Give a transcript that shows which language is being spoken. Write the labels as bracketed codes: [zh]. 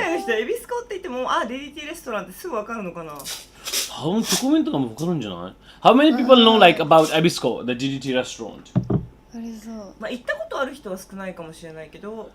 [ja] 外の人エビスコって言ってもDDT レストランってすぐわかるのかな？多分チョコメントがもわかるんじゃない？ [en] How many people know like about Ebisco, the DDT restaurant? [ja] あれそう。まあ行ったことある人は少ないかもしれないけど。